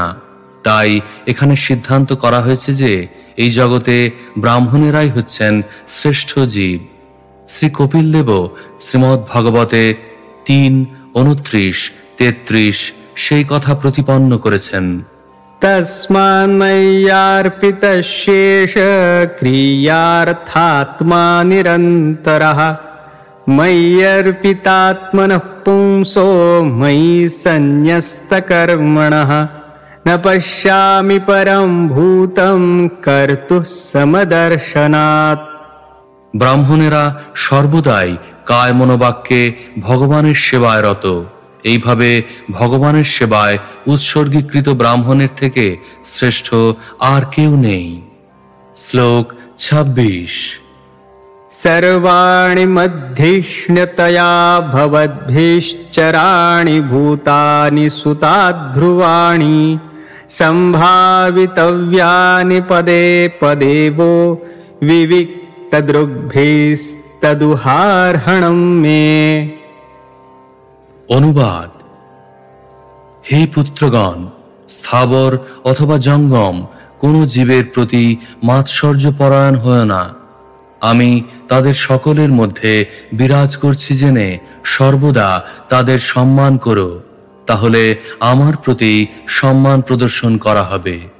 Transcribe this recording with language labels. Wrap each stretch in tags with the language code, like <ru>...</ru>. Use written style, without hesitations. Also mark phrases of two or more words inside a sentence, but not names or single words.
<bn>তাই এখানে সিদ্ধান্ত করা হয়েছে যে এই জগতে ব্রাহ্মণেরাই হচ্ছেন শ্রেষ্ঠ জীব। শ্রী কপিল দেব শ্রীমদ্ ভাগবতে 3:29-33 সেই কথা প্রতিপন্ন করেছেন।</bn> <sa>তস্মান্ময়্যার্পিতশেষ ক্রিয়ার্থাত্মা নিরন্তরঃ ময়্যর্পিতাত্মনঃ পুংসো ময়ি সন্ন্যস্তকর্মণঃ ন পশ্যামি পরম ভূতম কর্তুঃ সমদর্শনাৎ।</sa> <bn>ব্রাহ্মণেরা সর্বদাই কায় মনোবাক্যে ভগবানের সেবায় রত। এইভাবে ভগবানের সেবায় উৎসর্গীকৃত ব্রাহ্মণের থেকে শ্রেষ্ঠ আর কেউ নেই। শ্লোক 26।</bn> <sa>सर्वाणि मध्यिष्ण्यतया भवद्भिश्चराणि भूतानि सुताध्रुवाणि सम्भावितव्यानि पदे पदेवो विविक्तदृग्भिस्तदुहार्हणं मे।</sa> <bn>অনুবাদ: হে পুত্রগণ, স্থাবর অথবা জঙ্গম কোনো জীবের প্রতি মাৎসর্য পরায়ণ হয় না। আমি তাদের সকলের মধ্যে বিরাজ করছি জেনে সর্বদা তাদের সম্মান করো, তাহলে আমার প্রতি সম্মান প্রদর্শন করা হবে।</bn>